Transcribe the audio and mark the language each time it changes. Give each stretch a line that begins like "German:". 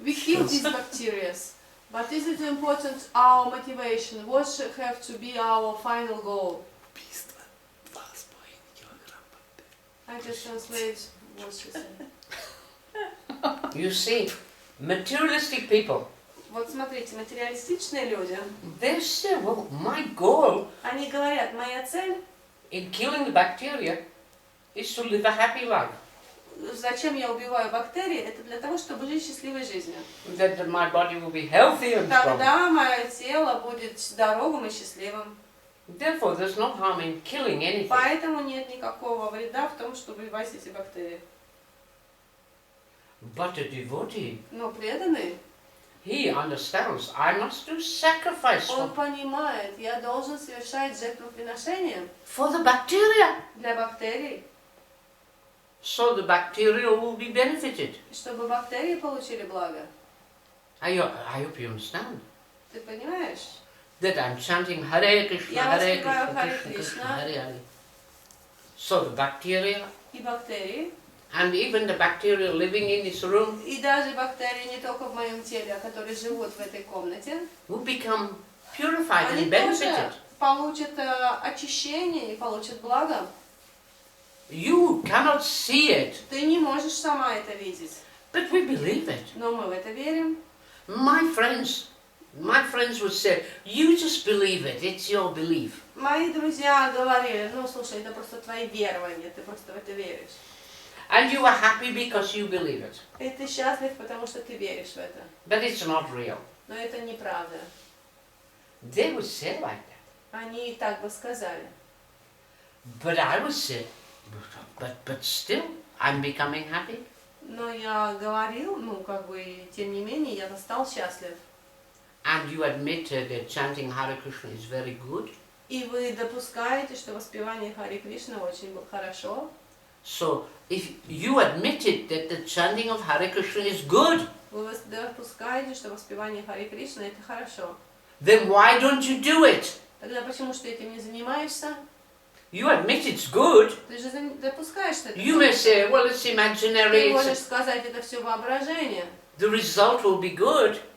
English: We kill these bacteria. But is it important our motivation? What should have to be our final goal?
Russian: Убийство 2,5 килограмма.
English: I just translate what she said. You see, materialistic people,
Russian: Вот смотрите, материалистичные люди,
English: they say, well, my goal
Russian: они говорят, моя цель,
English: in killing the bacteria is to live a happy life.
Russian: зачем я убиваю бактерии, это для того, чтобы жить счастливой жизнью.
English: That my body will be healthy and strong.
Russian: Тогда мое тело будет здоровым и счастливым.
English: Therefore, there's no harm in killing anything.
Russian: Поэтому нет никакого вреда в том, чтобы убивать эти бактерии.
English: But a devotee,
Russian: Но преданный,
English: he understands, I must do sacrifice
Russian: он понимает, я должен совершать жертвоприношение
English: for the bacteria,
Russian: для бактерий,
English: so the bacteria will be benefited.
Russian: чтобы бактерии получили благо.
English: I hope you understand
Russian: Ты понимаешь?
English: that I'm chanting Hare Krishna,
Russian: Я
English: Hare
Russian: воспеваю
English: Krishna,
Russian: Харе
English: Krishna Krishna,
Russian: Кришна.
English: Hare Hare. So the bacteria,
Russian: И бактерии,
English: and even the bacteria living in this room,
Russian: и даже бактерии не только в моем теле, а которые живут в этой комнате,
English: will become purified
Russian: они
English: and
Russian: тоже
English: benefited.
Russian: получат очищение и получат благо.
English: You cannot see it,
Russian: Ты не можешь сама это видеть,
English: but we believe it.
Russian: но мы в это верим.
English: My friends would say, you just believe it, it's your belief.
Russian: Мои друзья говорили, ну слушай, это просто твои верования, ты просто в это веришь.
English: And you are happy because you believe it.
Russian: И ты счастлив, потому что ты веришь в это.
English: But it's not real.
Russian: Но это неправда.
English: They would say like that.
Russian: Они и так бы сказали.
English: But I would say, but still, I'm becoming happy.
Russian: Но я говорил, ну как бы, тем не менее, я стал счастлив.
English: And you admit that chanting Hare Krishna is very good.
Russian: И вы допускаете, что воспевание Харе Кришны очень хорошо.
English: So, if you admitted that the chanting of Hare Krishna is good,
Russian: Вы допускаете, что воспевание Харе Кришны это хорошо.
English: then why don't you do it?
Russian: Тогда почему что этим не занимаешься?
English: You admit it's good.
Russian: Ты же допускаешь, что это
English: You may
Russian: хорошо.
English: say, well, it's imaginary.
Russian: Ты можешь сказать, это все воображение.
English: The result will be good,